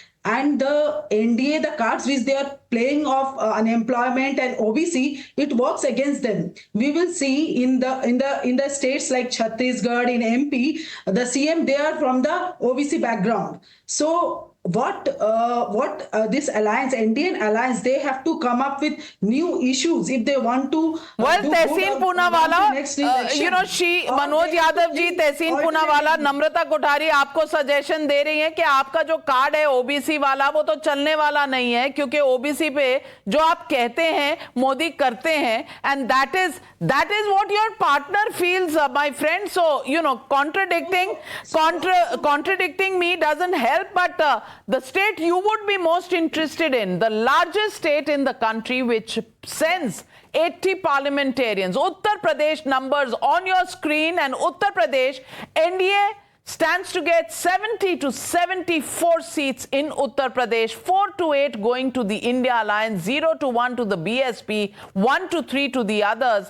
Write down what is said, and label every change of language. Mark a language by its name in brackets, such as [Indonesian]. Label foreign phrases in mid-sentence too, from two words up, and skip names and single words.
[English] And the I.N.D.A, the cards which they are playing of unemployment and OBC, it works against them. We will see in the states like Chhattisgarh, in MP, the CM, they are from the OBC background. So what this alliance, Indian alliance, they have to come up with new issues if they want to. Well, [Hindi] Tehseen Poonawala, Manoj Yadav ji, Tehseen Poonawala, Namrata Kothari आपको सजेशन दे रही हैं कि आपका जो कार्ड है ओबीसी वाला वो तो चलने वाला नहीं है क्योंकि ओबीसी पे जो आप कहते हैं मोदी करते हैं, [English] and that is what your partner feels, my friend. So contradicting me doesn't help. But the state you would be most interested in, the largest state in the country which sends 80 parliamentarians, Uttar Pradesh numbers on your screen, and Uttar Pradesh, I.N.D.A stands to get 70 to 74 seats in Uttar Pradesh, 4 to 8 going to the India Alliance, 0 to 1 to the BSP, 1 to 3 to the others.